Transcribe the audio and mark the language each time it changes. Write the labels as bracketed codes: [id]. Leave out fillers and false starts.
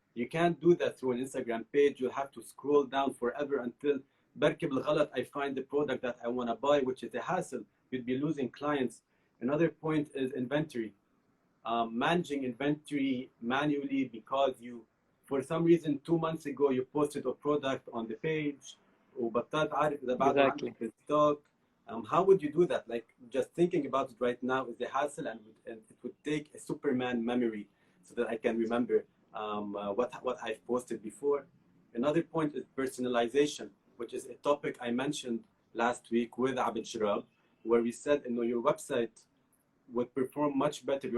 [en] You can't do that through an Instagram page. You have to scroll down forever until [ar] بركب الغلط [en] I find the product that I want to buy, which is a hassle. You'd be losing clients. Another point is inventory. Managing inventory manually because you, for some reason, 2 months ago, you posted a product on the page. [ar] وبطلت عارف إذا بعده عندك في stock. [en] How would you do that? Like, just thinking about it right now is a hassle, and it would take a Superman memory so that I can remember what I've posted before. Another point is personalization, which is a topic I mentioned last week with Abed Shirab, where we said, your website would perform much better.